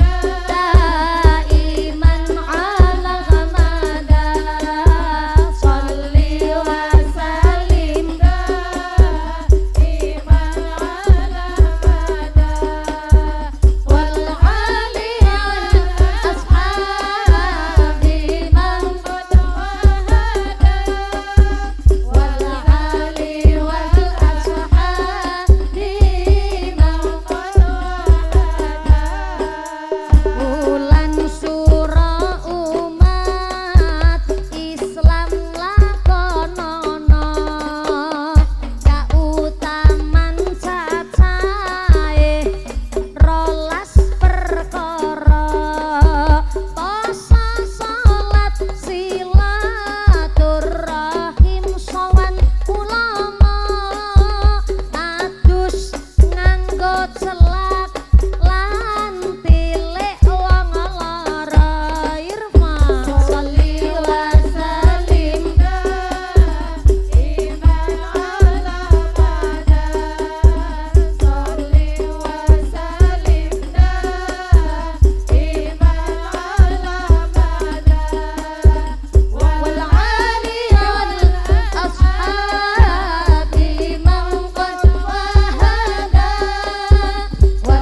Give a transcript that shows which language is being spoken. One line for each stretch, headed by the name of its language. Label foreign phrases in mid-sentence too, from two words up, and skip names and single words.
Arabic: دائما على المدى صل وسلم دائما على المدى والآل والأصحاب من قد وحدا والآل والأصحاب من قد وحدا.
Javanese: Bulan sura umat Islam lakonono kautaman cacahe rolas perkara poso salat silaturahim sowan ulama adus nganggo celak lan tilik wong lara irma
Arabic: صل وسلم دائما على المدى صل وسلم دائما على المدى والآل والأصحاب من قد وحدا